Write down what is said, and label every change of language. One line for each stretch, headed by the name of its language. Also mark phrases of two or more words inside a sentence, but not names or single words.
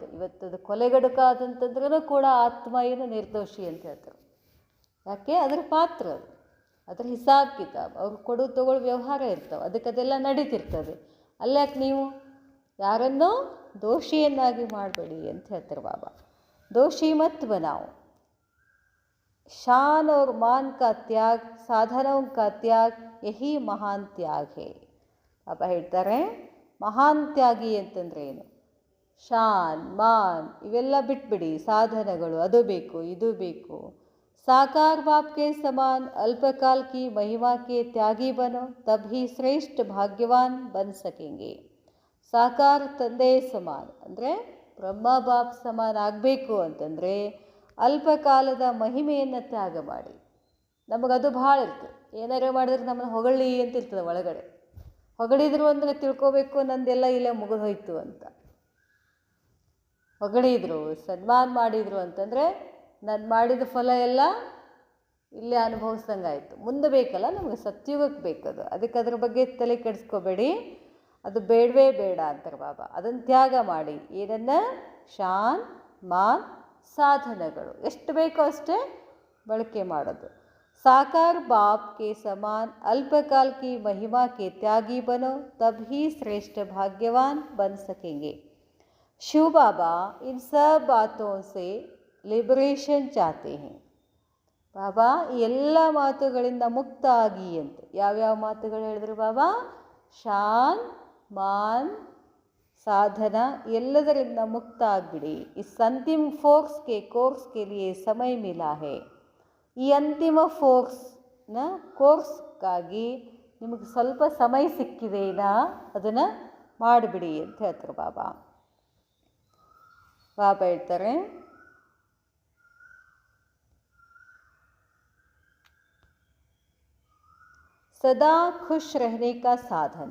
Kannada: ಇವತ್ತದು ಕೊಲೆಗಡುಕಾದಂತಂದ್ರೂ ಕೂಡ ಆತ್ಮ ಏನು ನಿರ್ದೋಷಿ ಅಂತ ಹೇಳ್ತಾರೆ. ಯಾಕೆ? ಅದ್ರ ಪಾತ್ರ ಅದು, ಅದ್ರ ಹಿಸಾಬ್ ಕಿತಾಬ್, ಅವ್ರು ಕೊಡು ತಗೊಳ್ಳೋ ವ್ಯವಹಾರ ಇರ್ತಾವೆ, ಅದಕ್ಕೆ ಅದೆಲ್ಲ ನಡೀತಿರ್ತದೆ. ಅಲ್ಯಾಕೆ ನೀವು ಯಾರನ್ನೂ ದೋಷಿಯನ್ನಾಗಿ ಮಾಡಬೇಡಿ ಅಂತ ಹೇಳ್ತಾರೆ ಬಾಬಾ.
Hindi: दोषी मत बनाओ. शान और मान का त्याग, साधनों का त्याग, यही महान त्याग है.
Kannada: ಬಾಬಾ ಹೇಳ್ತಾರೆ, ಮಹಾನ್ ತ್ಯಾಗಿ ಅಂತಂದರೆ ಏನು? ಶಾನ್ ಮಾನ್ ಇವೆಲ್ಲ ಬಿಟ್ಬಿಡಿ. ಸಾಧನಗಳು ಅದು ಬೇಕು ಇದು ಬೇಕು.
Hindi: साकार बाप के समान अल्पकाल की महिमा के त्यागी बनो, तभी श्रेष्ठ भाग्यवान बन सकेंगे.
Kannada: ಸಾಕಾರ ತಂದೆ ಸಮಾನ ಅಂದರೆ ಬ್ರಹ್ಮ ಬಾಪ್ ಸಮಾನ ಆಗಬೇಕು ಅಂತಂದರೆ ಅಲ್ಪಕಾಲದ ಮಹಿಮೆಯನ್ನು ತ್ಯಾಗ ಮಾಡಿ. ನಮಗದು ಭಾಳ ಇರ್ತದೆ. ಏನಾರು ಮಾಡಿದ್ರೆ ನಮ್ಮನ್ನು ಹೊಗಳಿ ಅಂತ ಇರ್ತದೆ ಒಳಗಡೆ. ಹೊಗಳಿದ್ರು ಅಂದರೆ ತಿಳ್ಕೊಬೇಕು ನಂದೆಲ್ಲ ಇಲ್ಲೇ ಮುಗಿದೋಯ್ತು ಅಂತ. ಹೊಗಳಿದ್ರು, ಸನ್ಮಾನ ಮಾಡಿದರು ಅಂತಂದರೆ ನಾನು ಮಾಡಿದ ಫಲ ಎಲ್ಲ ಇಲ್ಲೇ ಅನುಭವಿಸ್ದಂಗಾಯಿತು. ಮುಂದೆ ಬೇಕಲ್ಲ, ನಮಗೆ ಸತ್ಯುಗಕ್ಕೆ ಬೇಕದು. ಅದಕ್ಕೆ ಅದ್ರ ಬಗ್ಗೆ ತಲೆ ಕೆಡಿಸ್ಕೋಬೇಡಿ, ಅದು ಬೇಡವೇ ಬೇಡ ಅಂತಾರೆ ಬಾಬಾ. ಅದನ್ನು ತ್ಯಾಗ ಮಾಡಿ. ಏನನ್ನು? ಶಾನ್, ಮಾನ್, ಸಾಧನಗಳು ಎಷ್ಟು ಬೇಕೋ ಅಷ್ಟೇ ಬಳಕೆ ಮಾಡೋದು.
Hindi: साकार बाप के समान अल्पकाल की महिमा के त्यागी बनो, तब ही श्रेष्ठ भाग्यवान बन सकेंगे. शिव बाबा इन सब बातों से लिबरेशन चाहते हैं.
Kannada: ಬಾಬಾ ಈ ಎಲ್ಲ ಮಾತುಗಳಿಂದ ಮುಕ್ತ ಆಗಿ ಅಂತ ಯಾವ್ಯಾವ ಮಾತುಗಳು ಹೇಳಿದ್ರು ಬಾಬಾ? ಶಾನ್, ಮಾನ್, ಸಾಧನ ಎಲ್ಲದರಿಂದ ಮುಕ್ತ ಆಗಿಬಿಡಿ.
Hindi: इस अंतिम कोर्स के लिए समय मिला है.
Kannada: ಈ ಅಂತಿಮ ಕೋರ್ಸ್ಗಾಗಿ ನಿಮಗೆ ಸ್ವಲ್ಪ ಸಮಯ ಸಿಕ್ಕಿದೆನಾ, ಅದನ್ನು ಮಾಡಿಬಿಡಿ ಅಂತ ಹೇಳ್ತಾರೆ ಬಾಬಾ. ಬಾಬಾ ಹೇಳ್ತಾರೆ,
Hindi: सदा खुश रहने का साधन.